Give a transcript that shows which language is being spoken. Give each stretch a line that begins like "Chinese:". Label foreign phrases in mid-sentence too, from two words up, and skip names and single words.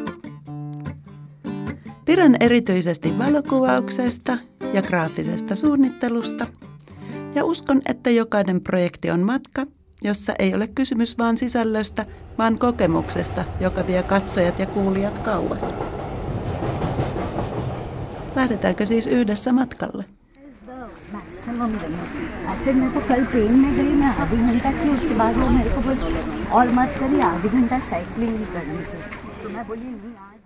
Finnish: Pidän erityisesti valokuvauksesta ja graafisesta suunnittelusta ja uskon, että jokainen projekti on matka, jossa ei ole kysymys vain sisällöstä, vaan kokemuksesta, joka vie katsojat ja kuulijat kauas. Lähdetäänkö siis yhdessä matkalle?
Hindi: ऐसे मैं तो कल ट्रेन में गई, मैं आधी घंटा की, उसके बाद वो मेरे को बोली और मत करिए, आधी घंटा साइकिलिंग ही करनी चाहिए। तो मैं बोली नहीं।